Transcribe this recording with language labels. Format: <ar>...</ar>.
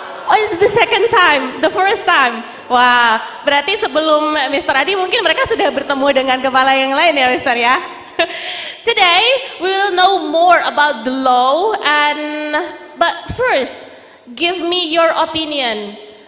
<en>Oh, it's the second time, the first time.</en> <id>Wah, berarti sebelum Mr. Adi mungkin mereka sudah bertemu dengan kepala yang lain ya, Mr. ya.</id> <en>Today we will know more about the law, but first give me your opinion.</en>